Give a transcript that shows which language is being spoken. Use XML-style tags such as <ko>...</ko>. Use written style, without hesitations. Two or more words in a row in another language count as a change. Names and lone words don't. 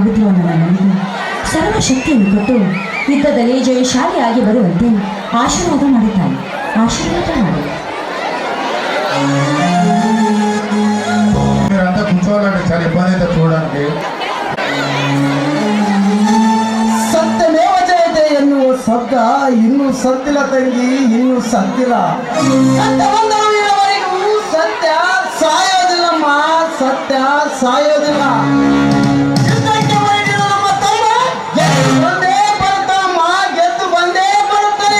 <kn>ನನ್ನ ನನಗೆ ಸರ್ವಶಕ್ತಿಯನ್ನು ಕೊಟ್ಟು ಯುದ್ಧದಲ್ಲಿ ಜಯಶಾಲಿಯಾಗಿ ಬರುವಂತೆ ಆಶೀರ್ವಾದ ಮಾಡುತ್ತಾನೆ. ಆಶೀರ್ವಾದ ಮಾಡಿ.</kn> <te>మీరంతా కూర్చోవాలంటే చాలా ఇబ్బంది అయితే చూడడానికి.</te> <sa>सत्यमेव जयते</sa> <kn>ಎನ್ನುವ ಶಬ್ದ ಇನ್ನೂ ಸತ್ತಿಲ್ಲ ತಂಗಿ, ಇನ್ನೂ ಸತ್ತಿಲ್ಲ. ಸತ್ಯವರೆಗೂ ಸತ್ಯ ಸಾಯೋದಿಲ್ಲಮ್ಮ, ಸತ್ಯ ಸಾಯೋದಿಲ್ಲ. ಯುದ್ಧಕ್ಕೆ ಹೊರಟಿರೋ ನಮ್ಮ ತಮ್ಮ ಗೆದ್ದು ಬಂದೇ ಬರುತ್ತಮ್ಮ, ಗೆದ್ದು ಬಂದೇ ಬರುತ್ತದೆ.</kn>